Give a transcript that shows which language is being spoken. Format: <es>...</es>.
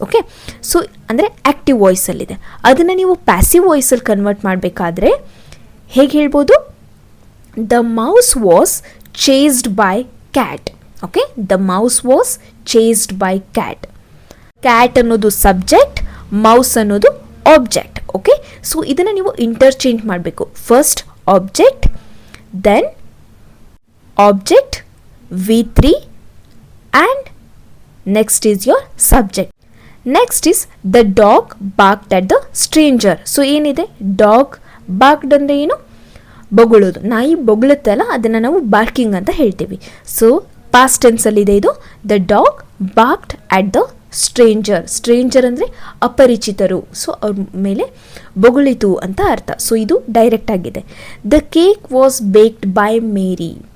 <kn>Okay, so ಅಂದರೆ active ವಾಯ್ಸಲ್ಲಿದೆ. ಅದನ್ನು ನೀವು ಪ್ಯಾಸಿವ್ ವಾಯ್ಸಲ್ಲಿ ಕನ್ವರ್ಟ್ ಮಾಡಬೇಕಾದ್ರೆ ಹೇಗೆ ಹೇಳ್ಬೋದು?</kn> <en>The mouse was chased by cat. Okay, the mouse was chased by cat.</en> <kn>Cat ಅನ್ನೋದು ಸಬ್ಜೆಕ್ಟ್, ಮೌಸ್ ಅನ್ನೋದು ಆಬ್ಜೆಕ್ಟ್. ಓಕೆ, ಸೊ ಇದನ್ನು ನೀವು ಇಂಟರ್ಚೇಂಜ್ ಮಾಡಬೇಕು.</kn> <en>First object, then object V3 and next is your subject. Next is the dog barked at the stranger.</en> <kn>So ಏನಿದೆ,</kn> <en>dog barked</en> <kn>ಅಂದರೆ ಏನು? ಬೊಗಳೋದು. ನಾಯಿ ಬೊಗಳುತ್ತಲ್ಲ, ಅದನ್ನು ನಾವು ಬಾರ್ಕಿಂಗ್ ಅಂತ ಹೇಳ್ತೀವಿ. ಸೊ ಪಾಸ್ಟ್ ಟೆನ್ಸಲ್ಲಿದೆ ಇದು.</kn> <en>The dog barked at the stranger.</en> <kn>Stranger ಅಂದರೆ ಅಪರಿಚಿತರು. ಸೊ ಅವ್ರ ಮೇಲೆ ಬೊಗಳಿತು ಅಂತ ಅರ್ಥ. ಸೊ ಇದು ಡೈರೆಕ್ಟ್ ಆಗಿದೆ.</kn> <en>The cake was baked by Mary.</en>